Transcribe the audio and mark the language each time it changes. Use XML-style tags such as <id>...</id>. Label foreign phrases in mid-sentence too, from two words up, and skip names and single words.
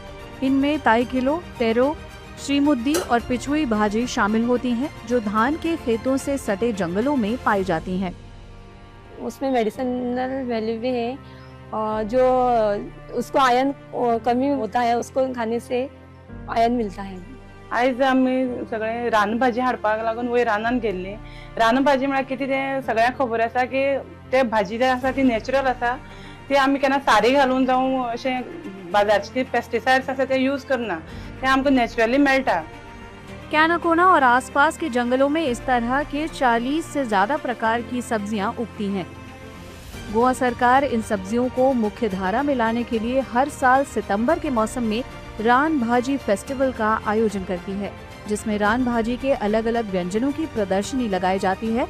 <hi>इनमें ताइकिलो, टेरो, श्रीमुद्दी और पिचुई भाजी शामिल होती हैं, जो धान के खेतों से सटे जंगलों में पाई जाती हैं। उसमें</hi> <en>medicinal value</en> <hi>भी है और जो उसको आयरन कमी होता है, उसको खाने से आयरन मिलता है।</hi> <kok>आयज आमी सगळे रानभाजी हाडपाक लागून वयर रानान गेल्ली। रानभाजी म्हळ्यार कितें तें सगळ्यांक खबर आसा की ते भाजी जी आसा ती नॅचरल आसा, ती आमी केन्ना सारी घालून जावं अशें बाजारचे पेस्टिसाइड्स आसा ते यूज करना, ते आमकां नॅचरली मेळटा।</kok> <hi>कैनाकोना और आसपास के जंगलों में इस तरह के 40 से ज्यादा प्रकार की सब्जियां उगती हैं। गोवा सरकार इन सब्जियों को मुख्य धारा में लाने के लिए हर साल सितंबर के मौसम में रान भाजी फेस्टिवल का आयोजन करती है, जिसमें रान भाजी के अलग अलग व्यंजनों की प्रदर्शनी लगाई जाती है।</hi>